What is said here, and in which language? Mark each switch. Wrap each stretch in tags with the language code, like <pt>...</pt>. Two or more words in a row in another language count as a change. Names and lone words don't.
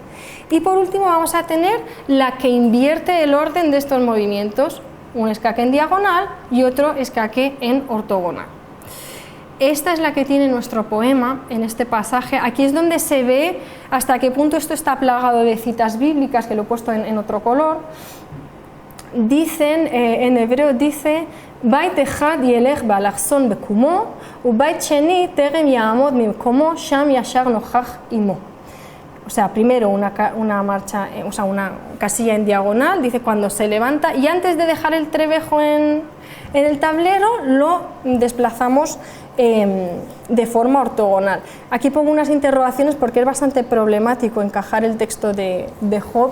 <es>Y por último vamos a tener la que invierte el orden de estos movimientos, un escaque en diagonal y otro escaque en ortogonal. Esta es la que tiene nuestro poema en este pasaje. Aquí es donde se ve hasta qué punto esto está plagado de citas bíblicas, que lo he puesto en otro color. Dicen, en hebreo dice</es> <he>בית אחד ילך באלכסון בקומו ובית שני טרם יעמוד ממקומו שם ישר נוכח עמו.</he> <es>O sea, primero una marcha, o sea, una casilla en diagonal, dice cuando se levanta y antes de dejar el trebejo en el tablero lo desplazamos de forma ortogonal. Aquí pongo unas interrogaciones porque es bastante problemático encajar el texto de Job.</es>